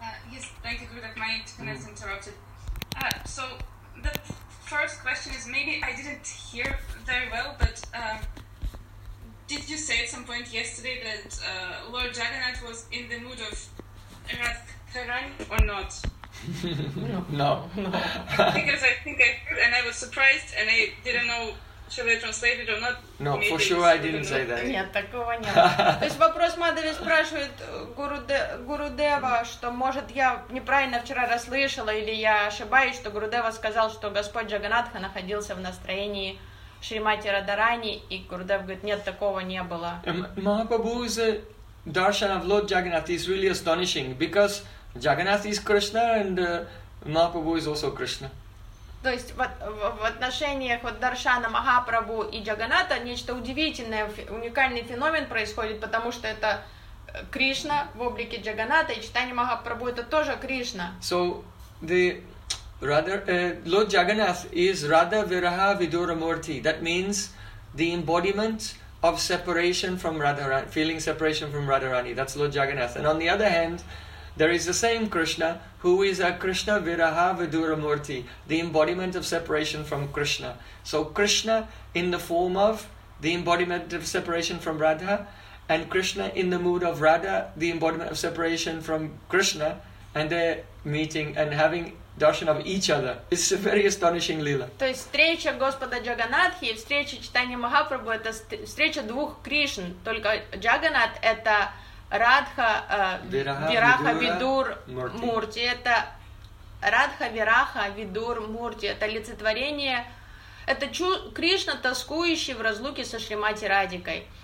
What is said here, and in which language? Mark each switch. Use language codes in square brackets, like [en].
[en] Yes, thank you, Guru, that my internet interrupted. So the first question is, maybe I didn't hear very well, but did you say at some point yesterday that Lord Jagannath was in the mood of Radharani or not? No. Because I think I heard, and I was surprised, and I didn't know. Should I translate it or not? No, maybe for sure I didn't say that. [ru] Нет, такого нет. То есть вопрос Мадхави спрашивает Гурудева, что может я неправильно вчера расслышала, или я ошибаюсь, что Гурудева сказал, что Господь Джаганатха находился в настроении Шримати Радарани, и Гурудев говорит, нет, такого не было. [en] Mahaprabhu's darshan of Lord Jagannath is really astonishing, because Jagannath is Krishna, and Mahaprabhu is also Krishna. [ru] То есть в отношениях вот Даршана Махапрабху и Джаганата нечто удивительное, уникальный феномен происходит, потому что это Кришна в облике Джаганата, и Чайтанья Махапрабху это тоже Кришна. [en] So the Lord Jagannath is Radha Viraha Vidura Murti. That means the embodiment of separation from Radharani, feeling separation from Radharani. That's Lord Jagannath. And on the other hand, there is the same Krishna who is a Krishna Viraha Vidura Murti, the embodiment of separation from Krishna. So Krishna in the form of the embodiment of separation from Radha, and Krishna in the mood of Radha, the embodiment of separation from Krishna, and they're meeting and having darshan of each other. It's a very astonishing lila. [ru] То есть встреча Господа Джаганатхи и встреча Чайтанья Махапрабху это встреча двух Кришн, только Джаганат это Радха Вираха Видур Мурти. Это Радха Вираха Видур Мурти. Это олицетворение. Это Кришна, тоскующий в разлуке со Шримати Радикой.